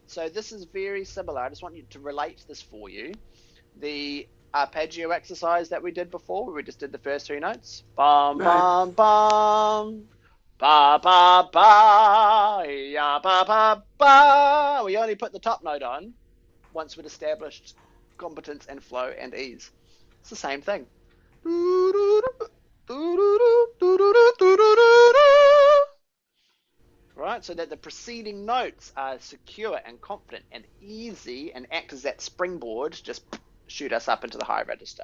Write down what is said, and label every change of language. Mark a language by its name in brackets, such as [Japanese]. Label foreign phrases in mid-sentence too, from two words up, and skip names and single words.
[English] this is very similar. I just want you to relate this for you. The arpeggio exercise that we did before, where we just did the first three notes. Bum, Right. bum, bum. Ba, ba, ba. Ya, ba, ba, ba. We only put the top note on once we'd established competence and flow and ease. It's the same thing. Right, so that the preceding notes are secure and confident and easy and act as that springboard, just shoot us up into the high register.